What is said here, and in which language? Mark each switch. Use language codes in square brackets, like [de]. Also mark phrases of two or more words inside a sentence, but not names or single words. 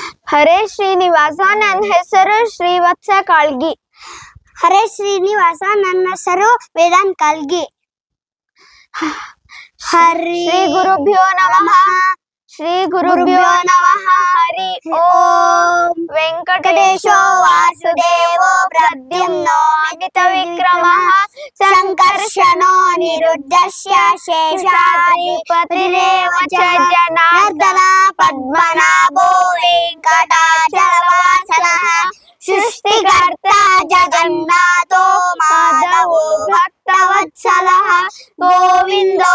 [kn] ಹರೇ ಶ್ರೀನಿವಾಸ, ನನ್ನ ಹೆಸರು ಶ್ರೀವತ್ಸ ಕಾಳ್ಗಿ. ಹರೇ ಶ್ರೀನಿವಾಸ, ನನ್ನ ಹೆಸರು ವೇದಾಂತ್ ಕಾಳ್ಗಿ. [sa] ಶ್ರೀ ಗುರುಭ್ಯೋ ನಮಃ. ಶ್ರೀ ಗುರುಭ್ಯೋ ನಮಃ. ಹರಿ ಓಂ. ವೆಂಕಟೇಶೋ ವಾಸುದೇವೋ ಪ್ರದ್ಯುಮ್ನೋ ಅಮಿತ ವಿಕ್ರಮಃ ಸಂಕರ್ಷಣೋ ನಿರುದ್ಧಶ್ಯ ಶೇಷಾದ್ರಿಪತಿರೇವ ಚ ಜನಾರ್ದನ ಪದ್ಮನಾಭೋ ವೆಂಕಟಾಚಲವಾಸನಃ ಸೃಷ್ಟಿಕರ್ತಾ ಜಗನ್ನಾಥೋ ಮಾಧವೋ ಭಕ್ತವತ್ಸಲಃ ಗೋವಿಂದೋ